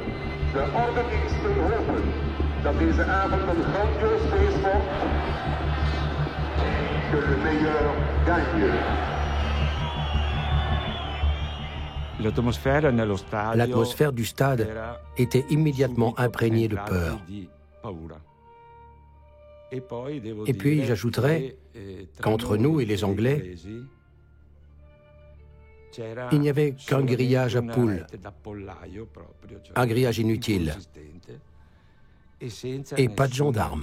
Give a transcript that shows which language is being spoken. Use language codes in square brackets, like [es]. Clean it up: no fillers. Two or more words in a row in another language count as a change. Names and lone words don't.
[nl] De organisten hopen dat deze avond een grandioos feest wordt. [fr] Que le meilleur gagne. L'atmosphère du stade était immédiatement imprégnée de peur. Et puis j'ajouterais qu'entre nous et les Anglais, il n'y avait qu'un grillage à poules, un grillage inutile, et pas de gendarmes.